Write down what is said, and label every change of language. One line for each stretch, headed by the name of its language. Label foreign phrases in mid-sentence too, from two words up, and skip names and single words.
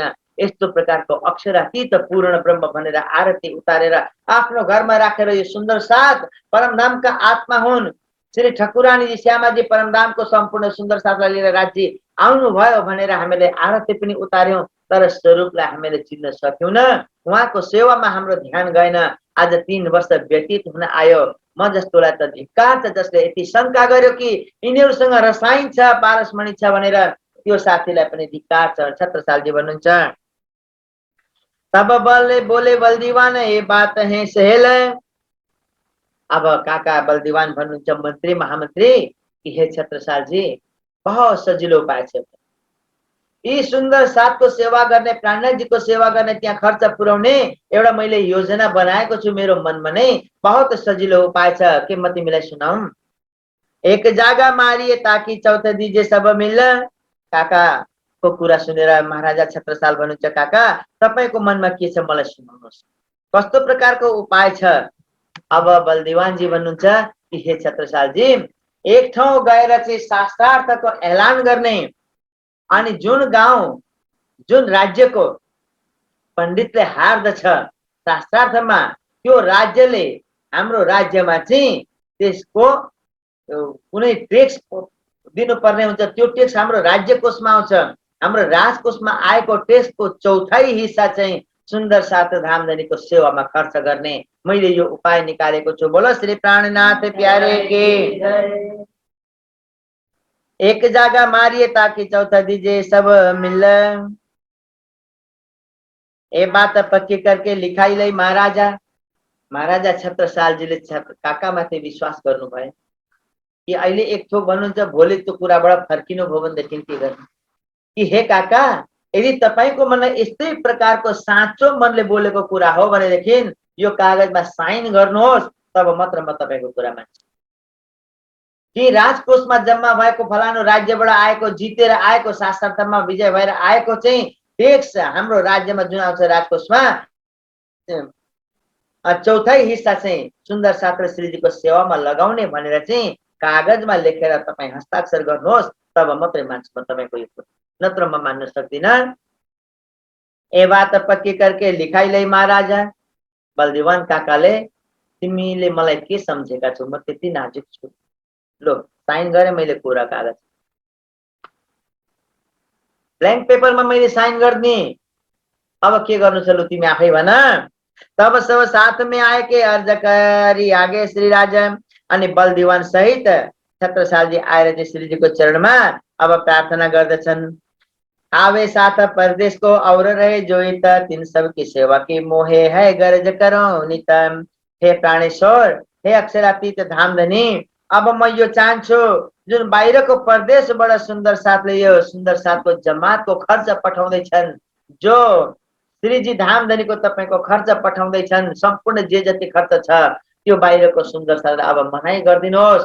Nepali: यस्तो प्रकारको अक्षरातीत पूर्ण ब्रह्म भनेर आरती उतारेर आफ्नो घरमा राखेर यो सुन्दर साथ परमधामका आत्मा हुन् श्री ठकुरानीजी श्यामाजी परमधामको सम्पूर्ण सुन्दर साथलाई लिएर राज्य आउनुभयो भनेर हामीले आरती पनि उतार्यौं, तर स्वरूपलाई हामीले चिन्न सक्यौं न, उहाँको सेवामा हाम्रो ध्यान गएन। आज 3 वर्ष व्यतीत हुन आयो, म जस्तोलाई त धिक्कार छ जसले यति शंका गर्यो कि यिनीहरूसँग रसायन छ, पारसमणि छ भनेर, त्यो साथीलाई पनि धिक्कार छ। छत्रसालजी भन्नुहुन्छ,
Hindi: तब बल बोले बलदीवान ये बात है सहेल,
Nepali: अब काका बलदीवान भन्नुहुन्छ मन्त्री महामन्त्री कि हे छत्रसालजी, बहुत सजिलो उपाय छ, यी सुन्दर साथको सेवा गर्ने, प्राणनाथजीको सेवा गर्ने, त्यहाँ खर्च पुर्याउने एउटा मैले योजना बनाएको छु मेरो मनमा नै, बहुत सजिलो उपाय छ, के म तिमीलाई सुनाऊं।
Hindi: एक जागा मारिए ताकि चौथ दिजे सब मिल,
Nepali: काका को कुरा सुनेर महाराजा छत्रसाल भन्नुहुन्छ, काका तपाईको मनमा के छ मलाई सुनाउनुहोस्, कस्तो प्रकारको उपाय छ। अब बलदिवानजी भन्नुहुन्छ कि हे छत्रसालजी, एक ठाउँ गएर चाहिँ शास्त्रार्थको ऐलान गर्ने, अनि जुन गाउँ जुन राज्यको पण्डितले हार्दछ शास्त्रार्थमा, त्यो राज्यले हाम्रो राज्यमा चाहिँ त्यसको कुनै ट्याक्स दिनुपर्ने हुन्छ, त्यो ट्याक्स हाम्रो राज्य कोषमा आउँछ, हाम्रो राजकोषमा आएको ट्याक्सको 1/4 हिस्सा चाहिँ सुन्दर साथ धामधनीको सेवामा खर्च गर्ने मैले यो उपाय निकालेको छु।
Hindi: बोलो श्री प्राणनाथ प्यारे के। एक जागा मारिए ताकि चौथा दीजिए सब मिल, ये बात पक्की करके लिखाई लै महाराजा।
Nepali: महाराजा छत्रसालजीले काकामाथि विश्वास गर्नुभयो कि अहिले एक थोक भन्नुहुन्छ, भोलि त्यो कुराबाट फर्किनु भयो भनेदेखि के गर्ने, कि हे काका, यदि तपाईको मनमा यस्तै प्रकारको साँचो मनले बोलेको कुरा हो भनेदेखि यो कागजमा साइन गर्नुहोस्, तब मात्र म तपाईको कुरा मान्छु। कि राजकोषमा जम्मा भएको फलानु राज्यबाट आएको, जितेर आएको, शास्त्रार्थमा विजय भएर आएको चाहिँ टेक्स हाम्रो राज्यमा जुन आउँछ राजकोषमा चौथाइ हिस्सा चाहिँ सुन्दर साथ र श्रीजीको सेवामा लगाउने भनेर चाहिँ कागजमा लेखेर तपाईँ हस्ताक्षर गर्नुहोस्, तब मात्रै मान्छु म तपाईँको यो कुरा, नत्र म मान्न सक्दिनँ।
Hindi: ए बात पक्की करके लिखाइ लै महाराजा।
Nepali: बलदेवान काकाले तिमीले मलाई के सम्झेका छौ, म त्यति नाजुक छु। लो साइन गरेँ मैले कुरा कागज, ब्ल्याङ्क पेपरमा मैले साइन गर्ने। अब के गर्नु छ लु तिमी आफै भन।
Hindi: तब सब साथ में आए के अर्ज करी आगे श्री राजा।
Nepali: अनि बलदेवान सहित छत्रसालजी आएर चाहिँ श्रीजीको चरणमा अब प्रार्थना गर्दछन्।
Hindi: आवे साथ परदेश को और रहे जोइत, तिन सबकी सेवा की मोहे है गर्ज करो नित।
Nepali: हे प्राणेश्वर, हे अक्षरातीत धामधनी, अब म यो चाहन्छु जुन बाहिरको परदेशबाट सुन्दर साथले यो सुन्दर साथको जमातको खर्च पठाउँदैछन्, जो श्रीजी धामधनीको तपाईँको खर्च पठाउँदैछन्, सम्पूर्ण जे जति खर्च छ त्यो बाहिरको सुन्दर साथ अब मनाइ गरिदिनुहोस्।